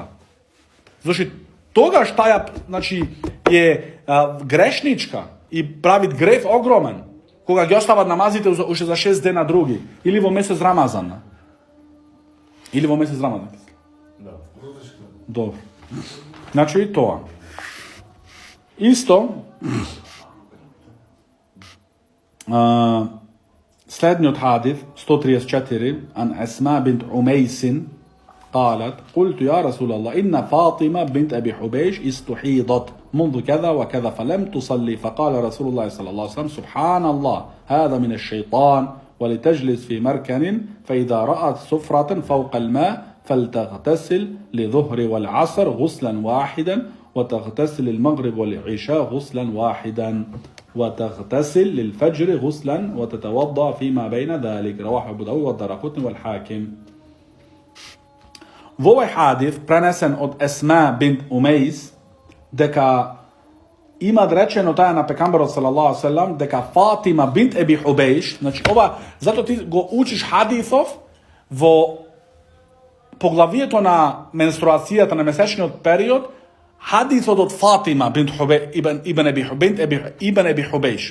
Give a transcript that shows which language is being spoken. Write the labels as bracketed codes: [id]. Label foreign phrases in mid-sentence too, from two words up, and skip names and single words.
[mk] Зашто тогаш таја, значи, е грешничка и прави греф огромен, кога ги остават намазите уште за 6 дена други, или во месец Рамазан. Или во месец Рамазан. Да. Добро. Значи и тоа. Исто, следниот хадис 134 [ar] عن أسماء بنت عميس قالت قلت يا رسول الله إن فاطمة بنت أبي حبيش استحيضت منذ كذا وكذا فلم تصلي فقال رسول الله صلى الله عليه وسلم سبحان الله هذا من الشيطان ولتجلس في مركن فإذا رأت سفرة فوق الماء فلتغتسل لظهر والعصر غسلا واحدا وتغتسل المغرب والعشاء غسلا واحدا وتغتسل للفجر غسلا وتتوضأ فيما بين ذلك رواه أبو داود والدارقطني والحاكم. [mk] Во овој хадис пренесен од Есма бинт Умейс дека има речено таја на пекамберот [ar] صلى الله عليه [mk] дека Фатима бинт Еби Хубейш, значи ова затоа ти го учиш хадисов во поглавието на менструацијата на месечниот период, хадисот од Фатима бинт Ибн Еби Хубейш.